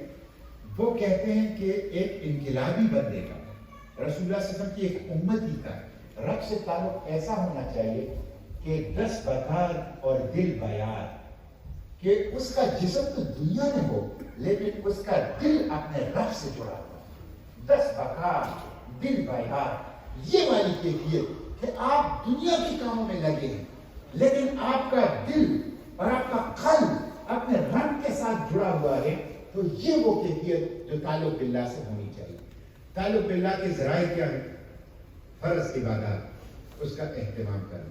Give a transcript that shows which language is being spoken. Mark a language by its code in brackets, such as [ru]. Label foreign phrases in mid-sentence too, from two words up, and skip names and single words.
[ur] وہ کہتے ہیں کہ ایک انقلابی بندے کا، رسول اللہ صلی اللہ علیہ وسلم کی ایک امتی کا رب سے تعلق ایسا ہونا چاہیے کہ [fa] دست بکار [ur] اور [fa] دل بیار، [ur] کہ اس کا جسم تو دنیا میں ہو لیکن اس کا دل اپنے رب سے جڑا ہو. [fa] دست بکار دل بیار، [ur] یہ والی کیفیت کہ آپ دنیا کے کاموں میں لگے ہیں لیکن آپ کا دل اور آپ کا قلب اپنے رب کے ساتھ جڑا ہوا ہے. تو یہ وہ کیفیت جو تعلق باللہ سے ہونی چاہیے. تعلق باللہ کے ذرائع کیا ہے؟ فرض عبادات، اس کا اہتمام کرنا.